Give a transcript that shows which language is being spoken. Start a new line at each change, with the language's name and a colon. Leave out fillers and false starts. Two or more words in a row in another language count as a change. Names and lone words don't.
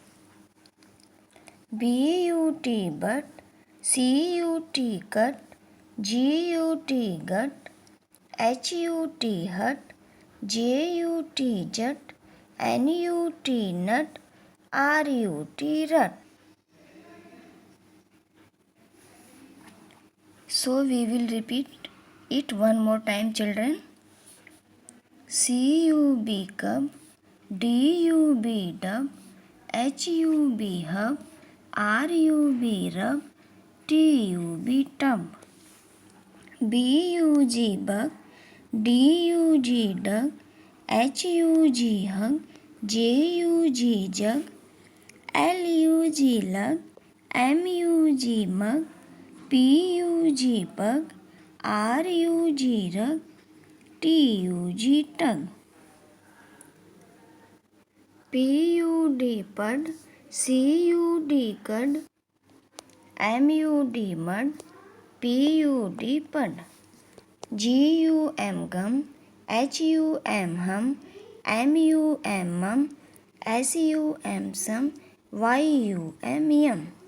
English: B-U-T butt, C-U-T cut, G-U-T gut, H-U-T hut, J-U-T jut, N-U-T nut, R-U-T rut. So we will repeat it one more time, children. C-U-B cub, D-U-B dub, H-U-B hub, R-U-B rub, T-U-B tub. B-U-G bug, D-U-G dug, H-U-G hug, J-U-G jug, L-U-G lug, M-U-G mug, P-U-G pug, R-U-G rug, T-U-G tug. P-U-D pud, C-U-D cud, M-U-D mud, P-U-D pud. G-U-M gum, H-U-M hum, M-U-M mum, S-U-M sum, Y-U-M yum.